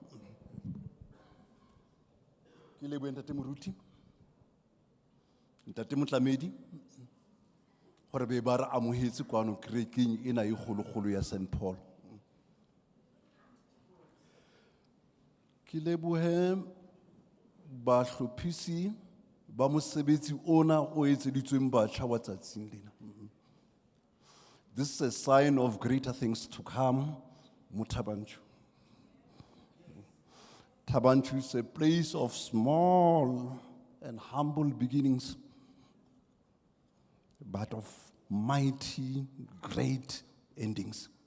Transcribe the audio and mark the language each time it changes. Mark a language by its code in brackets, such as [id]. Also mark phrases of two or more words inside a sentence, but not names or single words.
[st] Ke leboha ntate Moruti, ntate Motlamedi, hore be ba re amohetse kwano kerekeng ena e kgolokgolo ya St. Paul. Ki lebohe bahlophisi ba mosebetsi ona o etseditsweng batjha wa tsatsing lena. [en] This is a sign of greater things to come, Muthabanchu. Thabanchu is a place of small and humble beginnings, but of mighty, great endings.